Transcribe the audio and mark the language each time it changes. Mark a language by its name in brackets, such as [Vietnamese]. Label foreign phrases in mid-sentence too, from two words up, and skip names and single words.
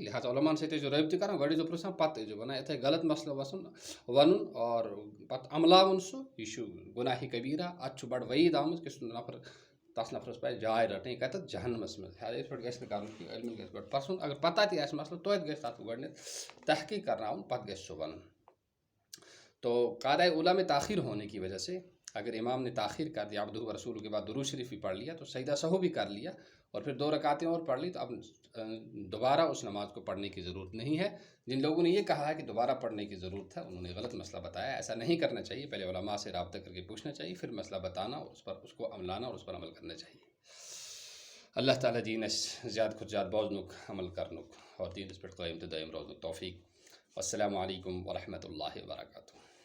[Kashmiri] لہٰذا علماءن سۭتۍ ٲسۍزیو رٲبطہٕ کران، گۄڈٕ ٲسۍزیو پرٛژھان پتہٕ ٲسۍزیو وَنان. یِتھَے غلط مسلہٕ وَنُن اور پتہٕ عملاوُن سُہ، یہِ چھُ گُناہِ کبیٖرہ. اتھ چھُ بڑٕ وعیٖد آمٕژ کہِ سُہ نفر، تس نفرس پزِ جاے رٹٕنۍ کتٮ۪تھ؟ جہنمس منٛز. لہٰذا یِتھ پٲٹھۍ گژھِ نہٕ کرُن کینٛہہ، علمِس گژھِ گۄڈٕ پرٛژھُن. اگر پتہ تہِ آسہِ مسلہٕ توتہِ گژھِ تتھ گۄڈٕنٮ۪تھ تحقیٖق کرناوُن، پتہٕ گژھِ سُہ وَنُن. [Urdu] تو قاعدۂ اولیٰ میں تاخیر ہونے کی وجہ سے اگر امام نے تاخیر کر دیا عبدہ و رسول کے بعد درود شریف بھی پڑھ لیا تو سجدہ سہو بھی کر لیا اور پھر 2 رکعتیں اور پڑھ لی تو اب دوبارہ اس نماز کو پڑھنے کی ضرورت نہیں ہے. جن لوگوں نے یہ کہا ہے کہ دوبارہ پڑھنے کی ضرورت ہے انہوں نے غلط مسئلہ بتایا. ایسا نہیں کرنا چاہیے. پہلے علماء سے رابطہ کر کے پوچھنا چاہیے, پھر مسئلہ بتانا اور اس کو عملانا اور اس پر عمل کرنا چاہیے. [Kashmiri] اللہ تعالیٰ دینس زیادہ کھت زیادہ بوزنک عمل کرنک اور دینس پہ قائم تو دائم روزنک توفیق. [Arabic] السلام علیکم ورحمۃ اللہ وبرکاتہ.